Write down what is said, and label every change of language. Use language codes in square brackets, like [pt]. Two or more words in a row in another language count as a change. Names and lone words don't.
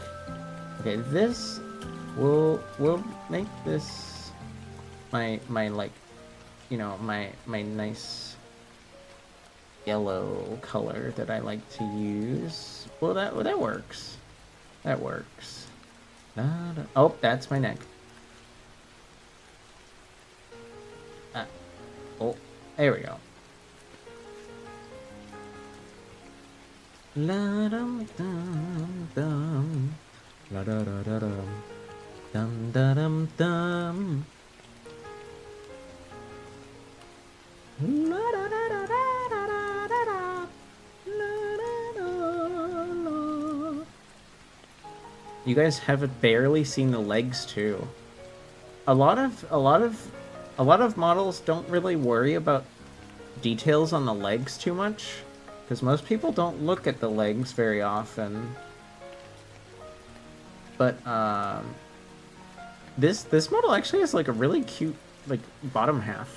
[en] Okay, this will make this my like, you know, my nice yellow color that I like to use. Well, that works. That works. Oh, that's my neck. Oh, there we go. La dum dum dum. La da da da dum. Dum da dum dum. La da da da da da da da. La da da la. You guys have barely seen the legs too. A lot of models don't really worry about details on the legs too much, because most people don't look at the legs very often. But this model actually has like a really cute like bottom half.